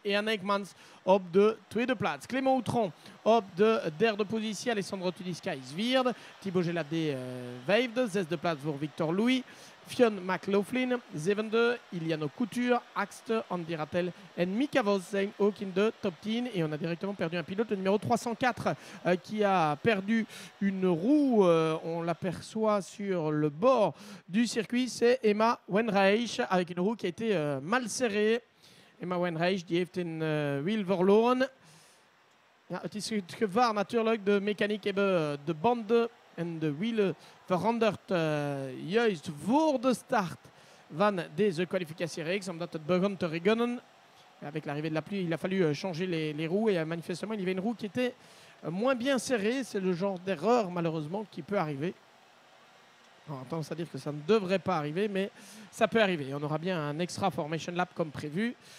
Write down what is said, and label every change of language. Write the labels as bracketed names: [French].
[Dutch] En Eijkmans op de tweede plaats. Clément Outron op de derde positie. Alessandro Tudiska is vierde. Thibaut Gelade vijfde. Zesde plaats voor Victor Louis. Fionn McLaughlin, zevende. Iliano Couture, achtste. Andy Rattel en Mika Vos zijn ook in de top 10. [French] Et on a directement perdu un pilote, le numéro 304, qui a perdu une roue. On l'aperçoit sur le bord du circuit. C'est Emma Wenreich, avec une roue qui a été mal serrée. [Dutch] Emma Wenreich, die heeft een wiel verloren. Ja, het is het gevaar natuurlijk. De mechaniek hebben de banden en de wielen veranderd juist voor de start van deze kwalificatiereeks, omdat het begon te regenen. [French] Avec l'arrivée de la pluie, il a fallu changer les roues et manifestement, il y avait une roue qui était moins bien serrée. C'est le genre d'erreur, malheureusement, qui peut arriver. On a tendance à dire que ça ne devrait pas arriver, mais ça peut arriver. On aura bien un extra formation lap comme prévu.